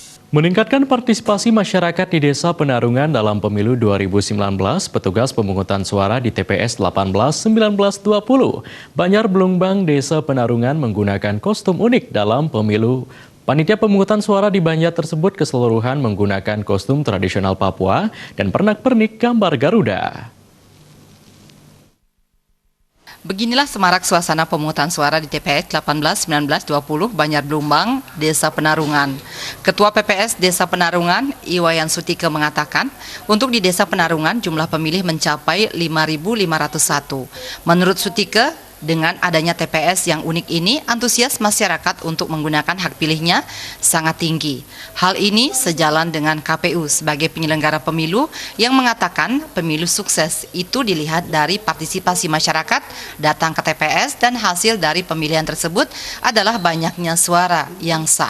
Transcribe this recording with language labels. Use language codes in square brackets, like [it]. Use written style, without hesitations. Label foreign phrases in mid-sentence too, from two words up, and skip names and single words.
[id] Meningkatkan partisipasi masyarakat di Desa Penarungan dalam Pemilu 2019, petugas pemungutan suara di TPS 18-19-20 Banjar Blumbang Desa Penarungan menggunakan kostum unik dalam pemilu. Panitia pemungutan suara di Banjar tersebut keseluruhan menggunakan kostum tradisional Papua dan pernak-pernik gambar Garuda. Beginilah semarak suasana pemungutan suara di TPS 18-19-20 Banjar Blumbang, Desa Penarungan. Ketua PPS Desa Penarungan, Iwayan Sutike mengatakan, untuk di Desa Penarungan jumlah pemilih mencapai 5.501. Menurut Sutike, dengan adanya TPS yang unik ini, antusias masyarakat untuk menggunakan hak pilihnya sangat tinggi. Hal ini sejalan dengan KPU sebagai penyelenggara pemilu yang mengatakan pemilu sukses itu dilihat dari partisipasi masyarakat datang ke TPS dan hasil dari pemilihan tersebut adalah banyaknya suara yang sah.